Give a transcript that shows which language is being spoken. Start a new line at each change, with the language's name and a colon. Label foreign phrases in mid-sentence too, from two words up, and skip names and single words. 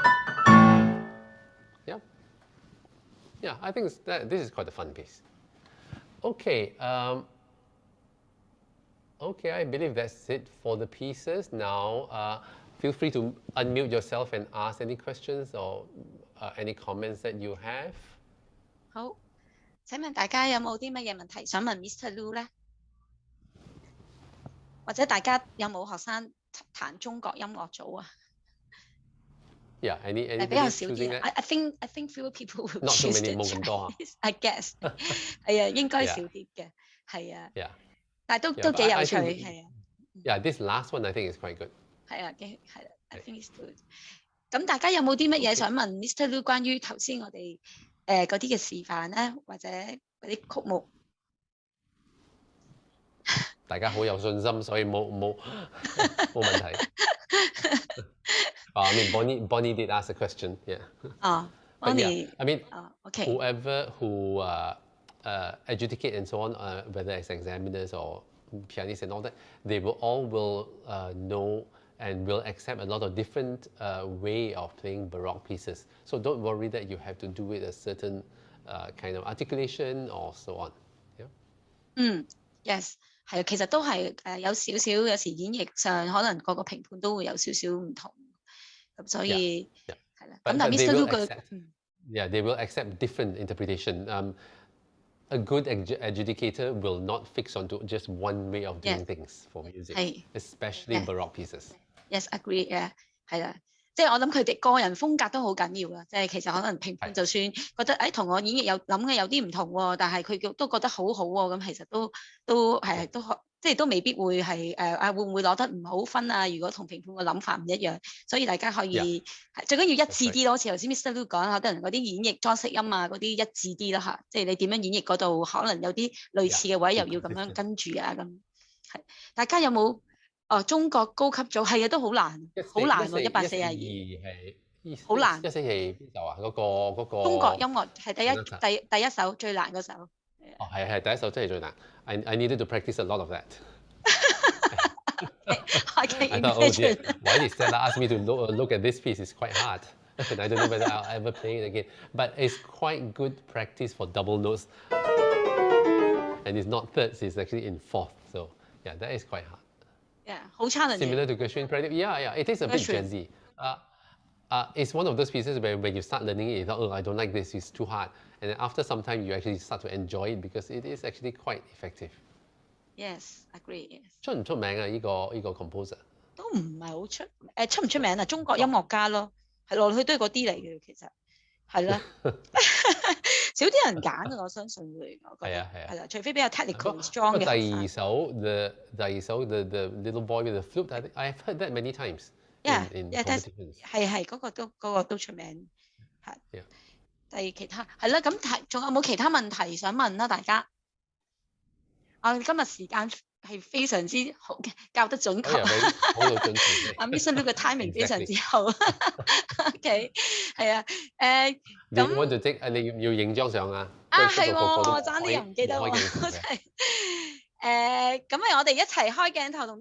English: So Yeah, I think this is quite a fun piece. Okay, okay, I believe that's it for the pieces. Now, feel free to unmute yourself and ask any questions or any comments that you have.
Cantonese: 好，請問大家有冇啲乜嘢問題想問 Mr. Lu 咧？或者大家有冇學生彈中國音樂組啊？
English: Yeah, anybody
Cantonese: 比較少
English: choosing
Cantonese: 啲
English: that? I think fewer people will Not too choose many, the
Cantonese: 冇咁多啊。
English: Chinese. I guess
Cantonese: 係啊，應該少啲嘅，係啊。
English: Yeah.
Cantonese: 但係都
English: Yeah,
Cantonese: 都
English: but
Cantonese: 幾
English: I
Cantonese: 有趣，
English: think
Cantonese: 係啊。
English: Yeah, this last one I think is quite good.
Cantonese: 係啊，係啦
English: ，I think it's good。
Cantonese: 咁大家有冇啲乜嘢想問 Mr. Lu 關於頭先我哋嗰啲嘅示範咧，或者嗰啲曲目？大家好有信心，所以冇問題。
English: I mean, Bonnie did ask a question. Yeah. Bonnie. Yeah, I mean, okay. whoever who adjudicate and so on, whether it's examiners or pianists and all that, they will all know and will accept a lot of different way of playing Baroque pieces. So don't worry that you have to do it a certain kind of articulation or so on. Yeah. Yes.
Cantonese: 係啊，其實都係有少少，有時演繹上可能個個評判都會有少少唔同，咁所以係啦。咁但係 Mr. Lu 嘅
English: ，Yeah, they will accept different interpretation. A good adjudicator will not fix onto just one way of doing things for music, especially Baroque pieces. Yes, agree.
Cantonese: 係啦。即係我諗佢哋個人風格都好緊要啊！即係其實可能評判就算覺得同我演繹諗嘅有啲唔同喎，但係佢都覺得好好喎，咁其實都即係都未必會係會唔會攞得唔好分啊？如果同評判嘅諗法唔一樣，所以大家可以最緊要一致啲咯。好似頭先 Mr. Lu 講，可能嗰啲演繹裝飾音啊嗰啲一致啲啦嚇，即係你點樣演繹嗰度，可能有啲類似嘅位又要咁樣跟住啊咁。係大家有冇？中國高級組係啊，都好難，好難喎，142係好難。 142邊首啊？嗰個中國音樂係第一首最難嗰首。哦，係第一首真係最難。
English: I needed to practice a lot of that. I can imagine. I thought, oh dear, why did Stella ask me to look at this piece? It's quite hard. And I don't know whether I'll ever play it again. But it's quite good practice for double notes. And it's not thirds, it's actually in fourth. So yeah, that is quite hard. Yeah, 好 challenging. Similar to Gershwin Prelude. Yeah, it is a bit jazzy. It's one of those pieces where when you start learning it, you thought, oh, I don't like this, it's too hard. And then after some time, you actually start to enjoy it because it is actually quite effective. Yes, agree. Yes.
Cantonese: 出唔出名啊？呢個 composer 都唔係好出唔出名啊？中國音樂家咯，係落去都係嗰啲嚟嘅，其實係啦，少啲人揀啊！我相信會，我覺得係啦，除非比較
English: technical strong
Cantonese: 嘅。
English: 第二首 the little boy with the flute, I have heard that many times. In competitions.
Cantonese: 係嗰個都出名，係。第其他係啦，咁仲有冇其他問題想問啦？大家，我今日時間係非常之好嘅，教得準確。好到準時。阿 Mr. Lu 嘅 timing 非常之好。OK， 係啊，咁。你
English: want to take
Cantonese: 你要影張相啊？係喎，我爭啲又唔記得喎，真係。咁咪我哋一齊開鏡頭同。